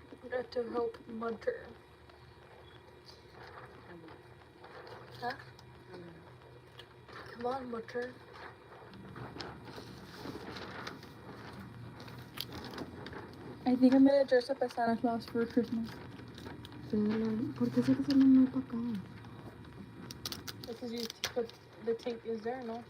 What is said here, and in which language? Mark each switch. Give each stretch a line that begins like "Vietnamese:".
English: Got to help Mother. Huh? Come on, Mother. I think I'm gonna dress up as Santa Claus for Christmas.
Spanish: ¿Por qué se hace muy para acá?
English: Because you put the tape is there, no?